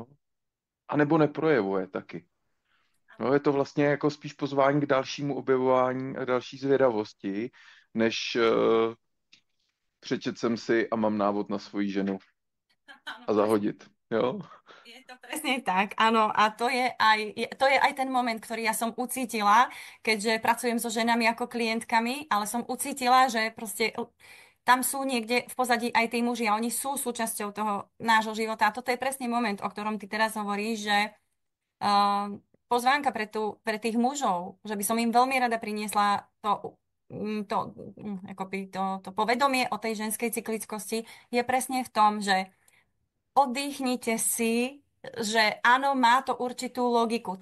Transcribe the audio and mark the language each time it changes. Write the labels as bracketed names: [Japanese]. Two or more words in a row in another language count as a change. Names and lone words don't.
[Czech] A nebo neprojevuje taky. No, je to vlastně jako spíš pozvání k dalšímu objevování a další zvědavosti, než přečet jsem si a mám návod na svoji ženu [Slovak] Áno, [Czech] a zahodit. Jo? [Slovak] je to presne tak, áno. A to je aj ten moment, ktorý ja som ucítila, keďže pracujem so ženami ako klientkami, ale som ucítila, že proste tam sú niekde v pozadí aj tí muži a oni sú súčasťou toho nášho života. A toto je presne moment, o ktorom ty teraz hovoríš, že pozvánka pre tých mužov, že by som im veľmi rada priniesla to povedomie o tej ženskej cyklickosti, je presne v tom, že oddychnite si, že áno, má to určitú logiku.